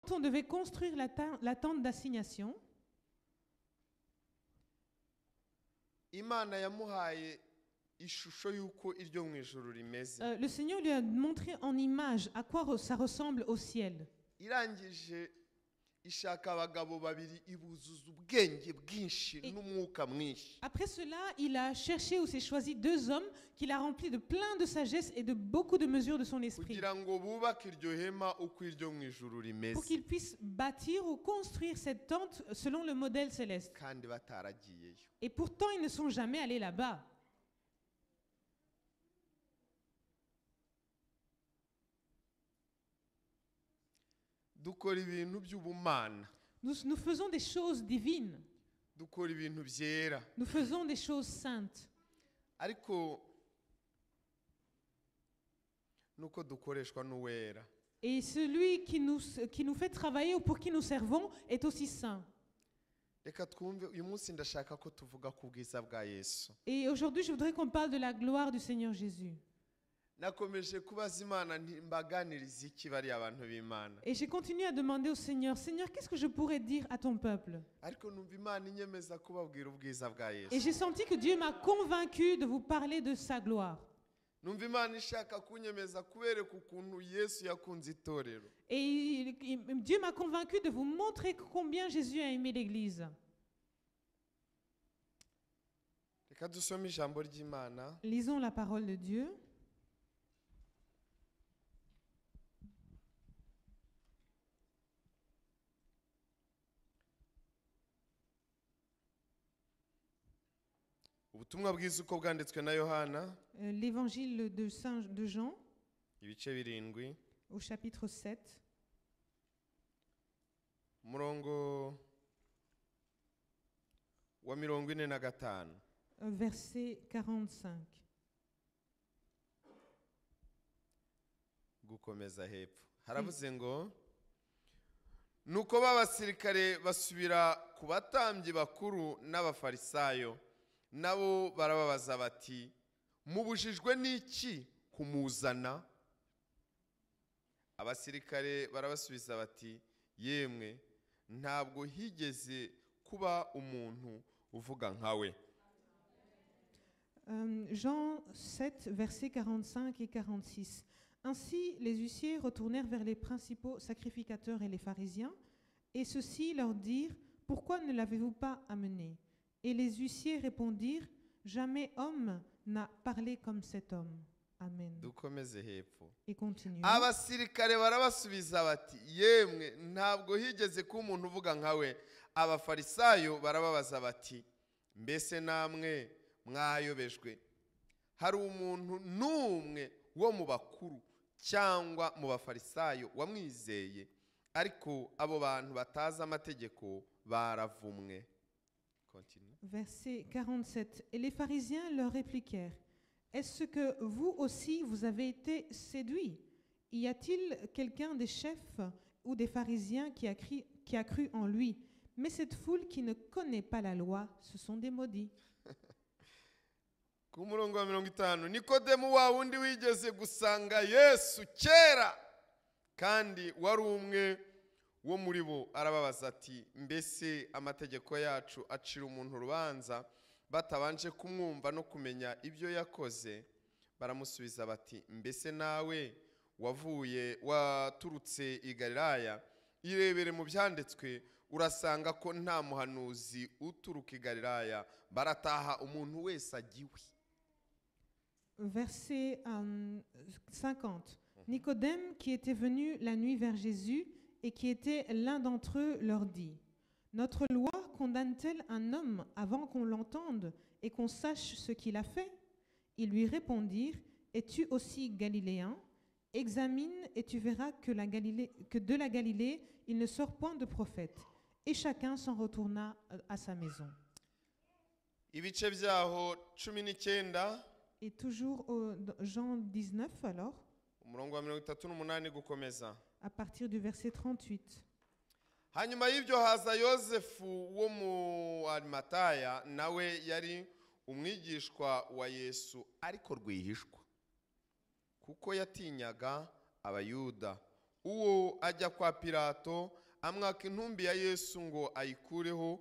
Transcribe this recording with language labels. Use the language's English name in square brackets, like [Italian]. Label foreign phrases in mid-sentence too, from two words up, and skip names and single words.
[French] on devait construire la tente d'assignation, [Kinyarwanda] Imana yamuhaye ishusho yuko iryo mu ijuru rimeze. [French] le Seigneur lui a montré en image à quoi ça ressemble au ciel. [Kinyarwanda] Irangije ishaka abagabo babiri ibuzuza ubwenge bwinshi n'umwuka mwinshi. [French] Après cela, il a cherché ou s'est choisi 2 hommes qu'il a remplis de plein de sagesse et de beaucoup de mesures de son esprit, [Kinyarwanda] Kugira ngo bubake iryo hema uko iryo mu ijuru [French] pour [Kinyarwanda] rimeze. [French] qu'ils puissent bâtir ou construire cette tente selon le modèle céleste. [Kinyarwanda] Kandi bataragiyeyo. [French] Et pourtant, ils ne sont jamais allés là-bas. [Kinyarwanda] Dukora ibintu by'ubumana. [French] Nous faisons des choses divines. [Kinyarwanda] Dukora ibintu byera. [French] Nous faisons des choses saintes. [Kinyarwanda] Ariko nuko dukoreshwa n'uwera. [French] Et celui qui nous fait travailler ou pour qui nous servons est aussi saint. [Kinyarwanda] Reka twumve uyu munsi ndashaka ko tuvuga ku bwiza bwa Yesu. [French] Et aujourd'hui, je voudrais qu'on parle de la gloire du Seigneur Jésus. [Kinyarwanda] Nakomeje kubaza Imana nti mbaganiriza iki bari abantu b'Imana. [French] Et j'ai continué à demander au Seigneur, Seigneur, qu'est-ce que je pourrais dire à ton peuple? [Kinyarwanda] Ariko numva Imana inyemeza kubabwira ubwiza bwa [French] Et [Kinyarwanda] Yesu. [French] j'ai senti que Dieu m'a convaincu de vous parler de sa gloire. [Kinyarwanda] Numva Imana ishaka kunyemeza kubereka ukuntu Yesu yakunze itorero. [French] Et Dieu m'a convaincu de vous montrer combien Jésus a aimé l'Église. [Kinyarwanda] Reka dusome ijambo ry'Imana. [French] Lisons la parole de Dieu. [Kinyarwanda] Ubutumwa bwiza uko bwanditswe na Yohana. [French] L'évangile de Jean, [Kinyarwanda] Ibice 7. [French] au chapitre 7, [Kinyarwanda] Umurongo wa 45. [French] verset 45. [Kinyarwanda] Gukomeza hepfo. Haravuze ngo nuko b'abasirikare basubira ku batambyi bakuru n'abafarisayo, nabo barababaza bati mubujijwe n'iki kumuzana? Abasirikare barabasubiza bati yemwe ntabwo higeze kuba umuntu uvuga nkawe. [French] Jean 7, versets 45 et 46. Ainsi, les huissiers retournèrent vers les principaux sacrificateurs et les pharisiens, et ceux-ci leur dirent, « Pourquoi ne l'avez-vous pas amené ?» Et les huissiers répondirent, « Jamais homme n'a parlé comme cet homme. » Amen. [Kinyarwanda] Dukomeze hepfo. [French] Et continuons. [Kinyarwanda] Abasirikare barabasubiza bati yemwe ntabwo higeze kuba umuntu uvuga nkawe. Abafarisayo barababaza bati mbese namwe mwayobejwe? Hari umuntu n'umwe wo mu bakuru cyangwa mu bafarisayo wamwizeye? Ariko abo bantu batazi amategeko baravumwe. [French] Continue. Verset 47. Et les pharisiens leur répliquèrent, « Est-ce que vous aussi vous avez été séduits? Y a-t-il quelqu'un des chefs ou des pharisiens qui a cru en lui? Mais cette foule qui ne connaît pas la loi, ce sont des maudits. » [Kinyarwanda] Ku murongo wa 50, Nikodemu wa wundi wigeze gusanga Yesu kera kandi wari umwe wo muri bo, arababaza ati mbese amategeko yacu acira umuntu urubanza batabanje kumwumva no kumenya ibyo yakoze? Baramusubiza bati mbese nawe waturutse i Galilaya? Irebere mu byanditswe urasanga ko nta muhanuzi uturuka i Galilaya, barataha umuntu wese agiwe. [French] Verset 50. Nicodème, qui était venu la nuit vers Jésus et qui était l'un d'entre eux, leur dit, « Notre loi condamne-t-elle un homme avant qu'on l'entende et qu'on sache ce qu'il a fait? » Ils lui répondirent, « Es-tu aussi galiléen? Examine et tu verras que de la Galilée, il ne sort point de prophète. » Et chacun s'en retourna à sa maison. [Kinyarwanda] Ibice byaho 19. [French] Et toujours au Jean 19 alors, [Kinyarwanda] Umurongo wa 38 gukomeza. [French] à partir du verset 38. [Kinyarwanda] Hanyuma y'ibyo haza Yosefu wo mu Arimataya, nawe yari umwigishwa wa Yesu ariko rwihishwa, kuko yatinyaga abayuda. uwo ajya kwa Pilato amwaka intumbi ya Yesu ngo ayikureho.